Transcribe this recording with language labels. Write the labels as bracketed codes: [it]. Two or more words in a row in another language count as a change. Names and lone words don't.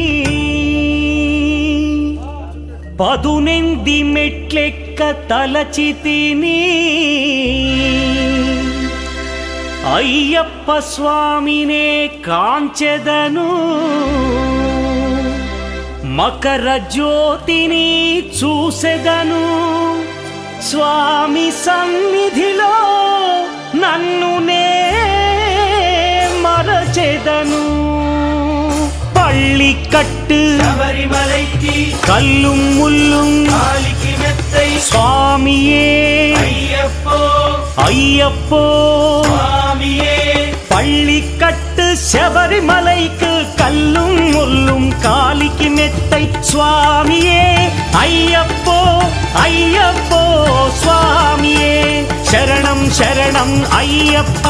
[te] పదునెంది మెట్లెక్క తలచి తిని అయ్యప్ప స్వామినే కాంచెదను మకర జ్యోతిని చూసెదను స్వామి సన్నిధిలో నన్ను నే మరచెదను. [ta] பள்ளி கட்டு சபரிமலைக்கு கல்லும் முள்ளும் காலிக்கு மெத்தை சுவாமியே ஐயப்போ ஐயப்போ சுவாமியே. பள்ளி கட்டு சபரிமலைக்கு கல்லும் முள்ளும் காலிக்கு மெத்தை சுவாமியே ஐயப்போ ஐயப்போ சுவாமியே சரணம் சரணம் ஐயப்பா